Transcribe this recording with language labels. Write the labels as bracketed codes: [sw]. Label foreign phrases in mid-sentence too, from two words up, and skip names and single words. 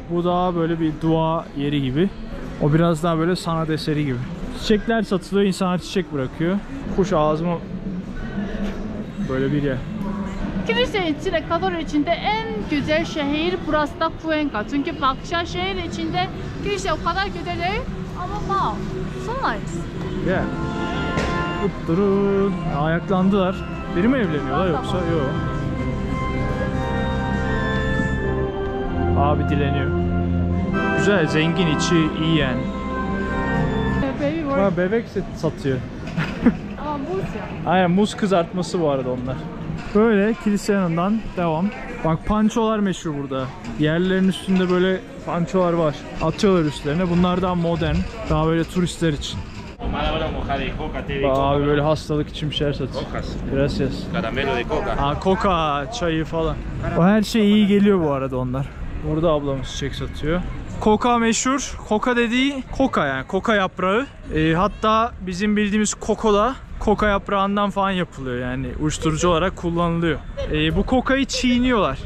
[tr] Bu daha böyle bir dua yeri gibi. O biraz daha böyle sanat eseri gibi. Çiçekler satılıyor. İnsanlar çiçek bırakıyor. Kuş ağzıma böyle bir yer. kilise için, Ekvador içinde en güzel şehir burası da Cuenca. Çünkü başka şehir içinde kilise o kadar güzel değil ama wow, [en] so nice. Yeah. [tr] Durun. Ayaklandılar. Biri mi evleniyorlar yoksa? Yok. Abi dileniyor. Güzel, zengin, içi iyi yani. [en] Baby Ha, work. [tr] bebek satıyor. Ama buz ya. Aynen, muz kızartması bu arada onlar. Böyle kilise yanından devam. Bak pançolar meşhur burada. Yerlerin üstünde böyle pançolar var. Atıyorlar üstlerine. Bunlar daha modern. Daha böyle turistler için. Bak abi böyle hastalık için bir şeyler satıyor. [es] Gracias. Caramelo de coca. [tr] Coca çayı falan. O her şey iyi geliyor bu arada onlar. Burada ablamız çiçek satıyor. Coca meşhur. Coca dediği coca yani. Coca yaprağı. Hatta bizim bildiğimiz koko da koka yaprağından falan yapılıyor yani uyuşturucu olarak kullanılıyor. Bu kokayı çiğniyorlar.